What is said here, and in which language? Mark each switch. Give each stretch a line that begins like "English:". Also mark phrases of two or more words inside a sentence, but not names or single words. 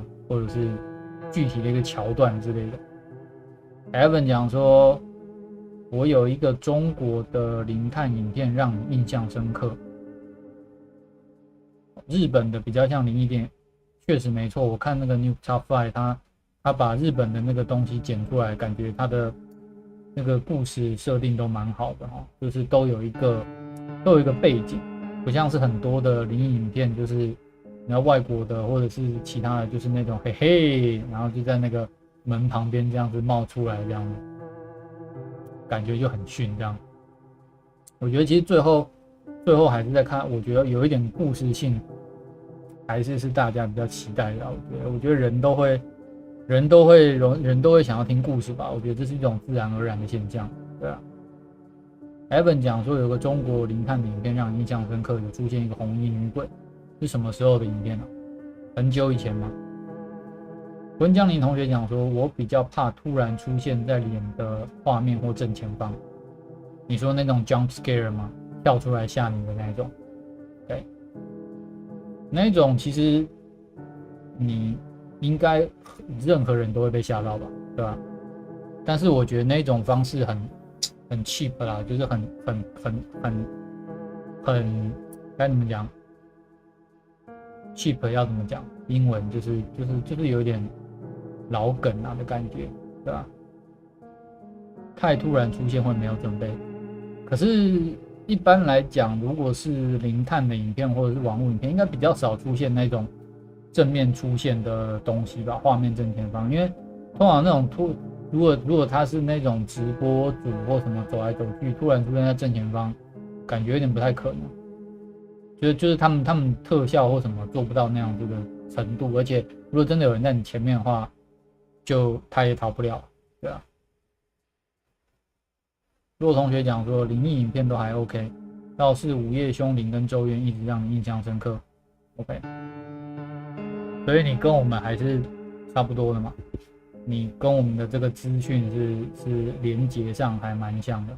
Chinese: 或者是具體的一個橋段之類的。Evan 講說，我有一個中國的靈探影片讓你印象深刻。日本的比較像靈異電影，確實沒錯。我看那個 New Top 5，他把日本的那個東西剪出來，感覺他的那個故事設定都蠻好的，就是都有一個背景，不像是很多的靈異影片，就是然後外國的或者是其他的，就是那種嘿嘿，然後就在那個門旁邊這樣子冒出來，這樣感覺就很遜這樣。我覺得其實最後還是在看，我覺得有一點故事性，還是大家比較期待的。我覺得人都會想要聽故事吧，我覺得這是一種自然而然的現象，對啊。Evan 講說有個中國靈探的影片讓你印象深刻，有出現一個紅衣女鬼。是什麼時候的影片呢？很久以前嗎？文江林同學講說，我比較怕突然出現在臉的畫面或正前方。你說那種
English: jump scare
Chinese: 嗎？跳出來嚇你的那種？對，那種其實你應該任何人都會被嚇到吧，對吧？但是我覺得那種方式很 cheap 啦，就是很該怎麼講？cheap 要怎麼講？英文就是有點老梗啊的感覺，對吧？太突然出現會沒有準備。可是一般來講，如果是靈探的影片或者是網絡影片，應該比較少出現那種正面出現的東西吧，畫面正前方。因為通常那種如果他是那種直播主或什麼走來走去，突然出現在正前方，感覺有點不太可能。就是他們特效或什麼做不到那樣子的程度，而且如果真的有人在你前面的話，就他也逃不了，對啊。若同學講說靈異影片都還 OK， 倒是午夜凶鈴跟咒怨一直讓你印象深刻 ，OK。所以你跟我們還是差不多的嘛，你跟我們的這個資訊是連結上還蠻像的。